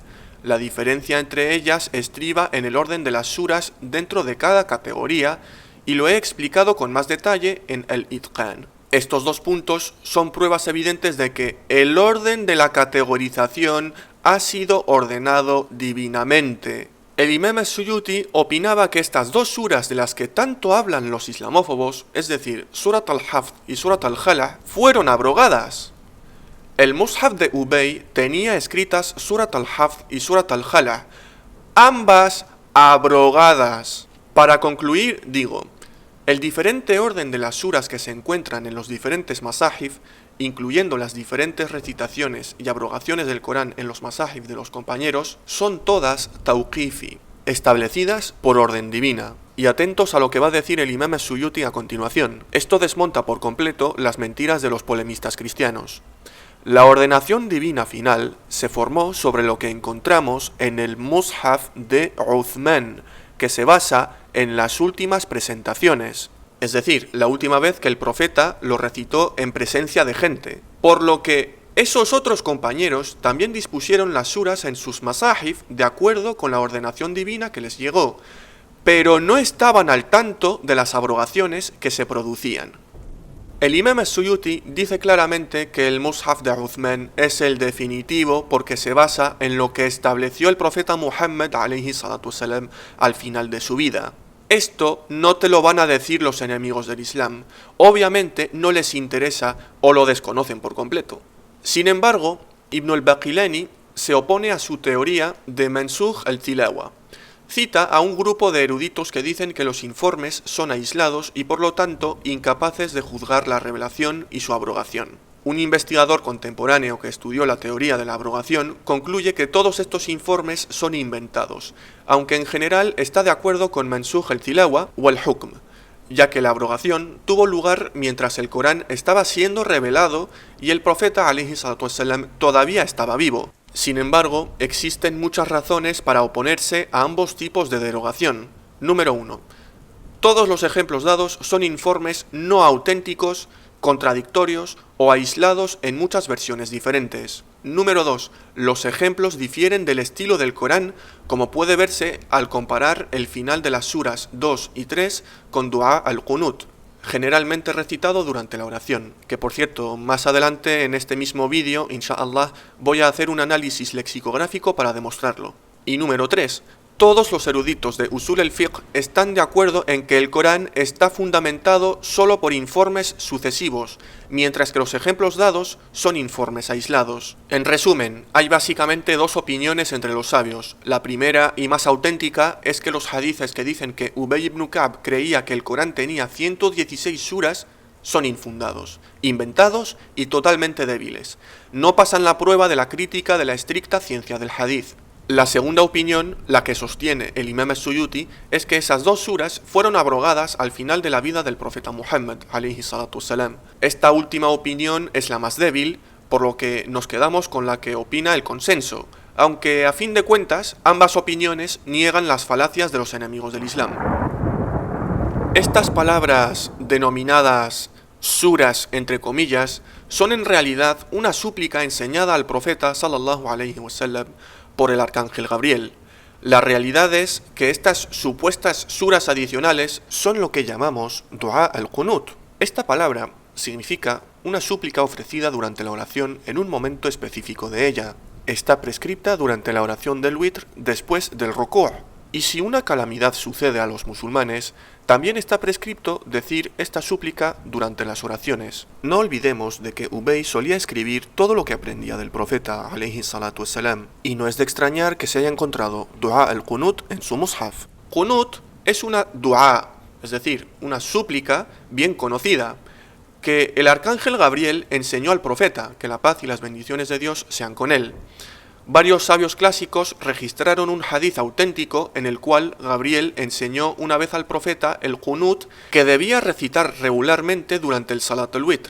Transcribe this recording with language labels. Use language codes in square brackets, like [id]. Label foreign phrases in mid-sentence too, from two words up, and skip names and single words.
[es] La diferencia entre ellas estriba en el orden de las suras dentro de cada categoría y lo he explicado con más detalle en el Itqan. Estos 2 puntos son pruebas evidentes de que el orden de la categorización ha sido ordenado divinamente. El Imam as-Suyuti opinaba que estas 2 suras de las que tanto hablan los islamófobos, es decir, Surat al-Hafd y Surat al-Khala, fueron abrogadas. El mushaf de Ubay tenía escritas Surat al-Hafd y Surat al-Khala, ambas abrogadas. Para concluir, digo, el diferente orden de las suras que se encuentran en los diferentes masahif, incluyendo las diferentes recitaciones y abrogaciones del Corán en los masahif de los compañeros, son todas tawqifi, establecidas por orden divina. Y atentos a lo que va a decir el Imam as-Suyuti a continuación. Esto desmonta por completo las mentiras de los polemistas cristianos. La ordenación divina final se formó sobre lo que encontramos en el Mushaf de Uthman, que se basa en las últimas presentaciones, es decir, la última vez que el profeta lo recitó en presencia de gente, por lo que esos otros compañeros también dispusieron las suras en sus masahif de acuerdo con la ordenación divina que les llegó, pero no estaban al tanto de las abrogaciones que se producían. El Imam as-Suyuti dice claramente que el Mushaf de Uthman es el definitivo porque se basa en lo que estableció el profeta Muhammad [ar] عليه الصلاة والسلام [es] al final de su vida. Esto no te lo van a decir los enemigos del Islam, obviamente no les interesa o lo desconocen por completo. Sin embargo, Ibn al-Baqilani se opone a su teoría de [ar] منسوخ التلاوة. [es] Cita a un grupo de eruditos que dicen que los informes son aislados y por lo tanto incapaces de juzgar la revelación y su abrogación. Un investigador contemporáneo que estudió la teoría de la abrogación concluye que todos estos informes son inventados, aunque en general está de acuerdo con [ar] منسوخ التلاوة [es] o al-Hukm, ya que la abrogación tuvo lugar mientras el Corán estaba siendo revelado y el profeta [ar] عليه الصلاة والسلام [es] todavía estaba vivo. Sin embargo, existen muchas razones para oponerse a ambos tipos de derogación. Número 1. Todos los ejemplos dados son informes no auténticos, contradictorios o aislados en muchas versiones diferentes. Número 2. Los ejemplos difieren del estilo del Corán, como puede verse al comparar el final de las suras 2 y 3 con [ar] دعاء القنوت, [es] generalmente recitado durante la oración, que por cierto, más adelante en este mismo vídeo, inshallah, voy a hacer un análisis lexicográfico para demostrarlo. Y número 3. Todos los eruditos de [ar] أصول الفقه [es] están de acuerdo en que el Corán está fundamentado solo por informes sucesivos, mientras que los ejemplos dados son informes aislados. En resumen, hay básicamente dos opiniones entre los sabios. La primera y más auténtica es que los hadices que dicen que Ubay ibn Ka'b creía que el Corán tenía 116 suras son infundados, inventados y totalmente débiles. No pasan la prueba de la crítica de la estricta ciencia del hadith. La segunda opinión, la que sostiene el Imam as-Suyuti, es que esas dos suras fueron abrogadas al final de la vida del profeta Muhammad [ar] عليه الصلاة والسلام. [es] Esta última opinión es la más débil, por lo que nos quedamos con la que opina el consenso, aunque a fin de cuentas ambas opiniones niegan las falacias de los enemigos del Islam. Estas palabras denominadas suras entre comillas son en realidad una súplica enseñada al profeta [ar] صلى الله عليه وسلم [es] por el arcángel Gabriel. La realidad es que estas supuestas suras adicionales son lo que llamamos [ar] دعاء القنوت. [es] Esta palabra significa una súplica ofrecida durante la oración en un momento específico de ella. Está prescripta durante la oración del witr después del ruku'. Y si una calamidad sucede a los musulmanes, también está prescripto decir esta súplica durante las oraciones. No olvidemos de que Ubay solía escribir todo lo que aprendía del profeta [ar] عليه الصلاة والسلام, [es] y no es de extrañar que se haya encontrado [ar] دعاء القنوت [es] en su mushaf. Qunut es una du'a, es decir, una súplica bien conocida, que el arcángel Gabriel enseñó al profeta, que la paz y las bendiciones de Dios sean con él. Varios sabios clásicos registraron un hadith auténtico en el cual Gabriel enseñó una vez al profeta el qunut que debía recitar regularmente durante el [ar] صلاة الوتر.